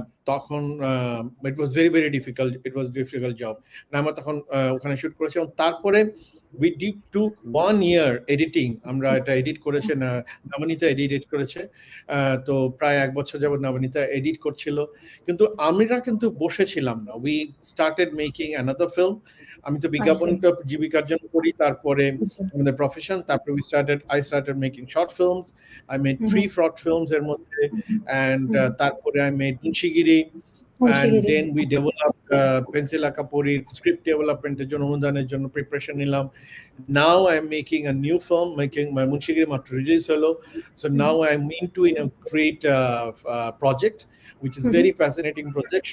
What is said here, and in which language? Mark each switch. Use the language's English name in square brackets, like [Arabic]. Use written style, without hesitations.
[Bangla] তখন [English] it was very very difficult job. [Bangla] Naima তখন ওখানে শুট করেছে, এবং তারপরে [English] we took 1 year editing. [Bangla] আমরা এটা এডিট করেছে না, নবনীতা এডিট করেছে, তো প্রায় 1 বছর যাবত নবনীতা এডিট করছিল, কিন্তু আমরা কিন্তু বসেছিলাম না। [English] we started making another film. [Bangla] আমি তো বিজ্ঞাপনটা জীবিকার জন্য করি, তারপরে আমাদের প্রফেশন, তারপরে [English] I started making short films. I made 3 short films [Bangla] এর মধ্যে, [English] and [Bangla] তারপরে [English] I made Munshigiri, and then we developed Pencil Akapuri script development [Bangla] এর জন্য, অনুদানের জন্য প্রিপারেশন নিলাম। [English] Now I'm making a new film, making my Munshigiri [Bangla] মাত্র রিলিজ হলো, [English] so now I'm into a great project which is very fascinating project.